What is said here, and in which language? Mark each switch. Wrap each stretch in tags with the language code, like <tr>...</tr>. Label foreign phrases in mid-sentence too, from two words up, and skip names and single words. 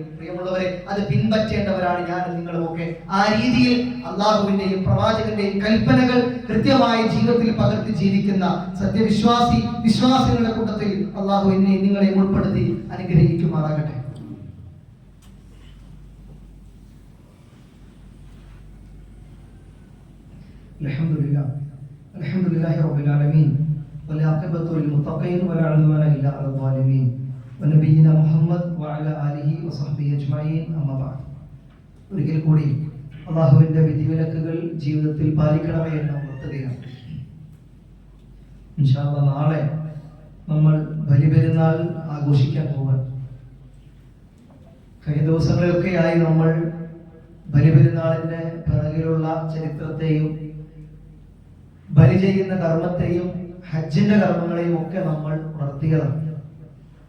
<ml>പ്രിയമുള്ളവരെ, അത് പിൻപറ്റേണ്ടവരാണ് ഞാനും നിങ്ങളുമൊക്കെ. ആ രീതിയിൽ അള്ളാഹുവിന്റെയും പ്രവാചകന്റെയും കൽപ്പനകൾ കൃത്യമായി ജീവിതത്തിൽ പകർത്തി ജീവിക്കുന്ന വിശ്വാസികളുടെ കൂട്ടത്തിൽ അള്ളാഹു എന്നെയും നിങ്ങളെയും ഉൾപ്പെടുത്തി അനുഗ്രഹിക്കുമാറാകട്ടെ.</ml> <ar>الحمد لله رب العالمين والعاقبة للمتقين ولا عدوان إلا على الظالمين ونبينا محمد وعلى آله وصحبه أجمعين أما بعد.</ar> <ml>ഒരിക്കൽ കൂടി അല്ലാഹുവിന്റെ വിധിവിലക്കുകൾ ജീവിതത്തിൽ പാലിക്കണമേ എന്ന ഉണർത്തുകയാണ്.</ml> <ar>إن شاء الله</ar> <ml>നാളെ നമ്മൾ ബലിപെരുന്നാൾ ആഘോഷിക്കാൻ പോവാൻ. കഴിഞ്ഞ ദിവസങ്ങളിലൊക്കെയായി നമ്മൾ ബലിപെരുന്നാളിന്റെ പിറകിലുള്ള ചരിത്രത്തെയും ബലി ചെയ്യുന്ന കർമ്മത്തെയും ഹജ്ജിന്റെ കർമ്മങ്ങളെയും ഒക്കെ നമ്മൾ ഉണർത്തിയതാണ്.</ml>